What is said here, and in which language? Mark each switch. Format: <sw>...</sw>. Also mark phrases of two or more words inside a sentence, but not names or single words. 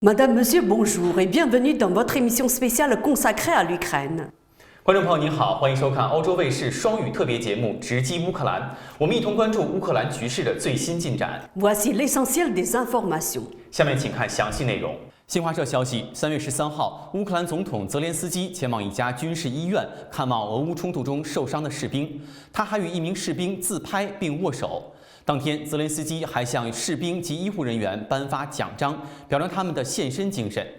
<fr>Madame, Monsieur, bonjour et bienvenue dans votre émission spéciale consacrée à l'Ukraine.</fr> <zh>观众朋友您好，欢迎收看欧洲卫视双语特别节目《直击乌克兰》，我们一同关注乌克兰局势的最新进展。</zh> <fr>Voici l'essentiel des informations.</fr> <zh>下面请看详细内容。新华社消息，3月13号，乌克兰总统泽连斯基前往一家军事医院看望俄乌冲突中受伤的士兵，他还与一名士兵自拍并握手。当天，泽连斯基还向士兵及医护人员颁发奖章，表彰他们的献身精神。</zh>